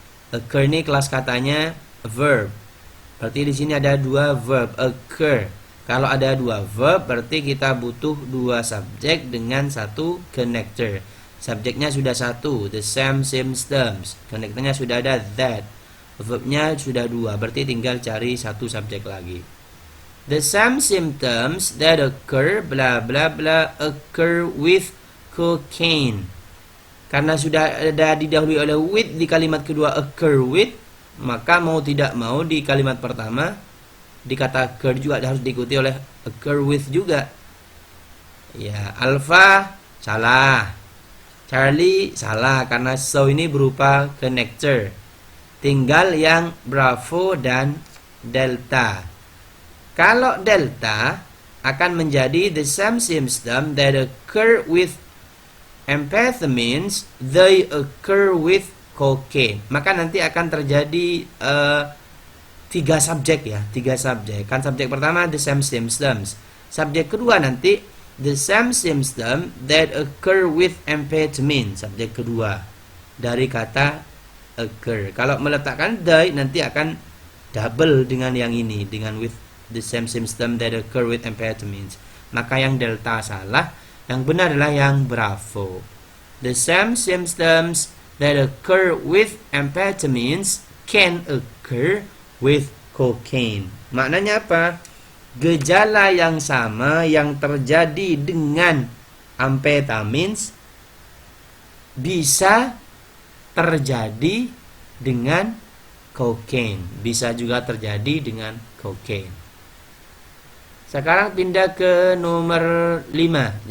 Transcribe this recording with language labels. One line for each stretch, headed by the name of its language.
Indonesian: Occur ini kelas katanya verb. Berarti di sini ada 2 verb, occur. Kalau ada 2 verb berarti kita butuh 2 subjek dengan 1 connector. Subjeknya sudah 1,
English: the same symptoms.
Indonesian: Connectornya sudah ada that. Verbnya sudah 2, berarti tinggal cari 1 subjek lagi.
English: The same symptoms that occur bla bla bla occur with cocaine.
Indonesian: Karena sudah ada didahului oleh with di kalimat kedua occur with, maka mau tidak mau di kalimat pertama di kata occur juga harus diikuti oleh occur with juga. Ya, alpha salah. Charlie salah karena so ini berupa connector. Tinggal yang bravo dan delta. Kalau delta akan menjadi
English: the same symptom that occur with amphetamines, they occur with cocaine. Maka nanti akan terjadi 3 subjek ya, 3 subjek.
Indonesian: Kan subjek pertama
English: the same symptoms.
Indonesian: Subjek kedua nanti
English: the same symptom that occur with amphetamine.
Indonesian: Subjek kedua dari kata occur. Kalau meletakkan
English: the
Indonesian: nanti akan double dengan yang ini, dengan
English: with the same symptom that occur with amphetamines.
Indonesian: Maka yang delta salah, yang benar adalah yang bravo.
English: The same symptoms that occur with amphetamines can occur with cocaine.
Indonesian: Maknanya apa? Gejala yang sama yang terjadi dengan amphetamines bisa terjadi dengan cocaine. Bisa juga terjadi dengan cocaine. Sekarang pindah ke nomor 5.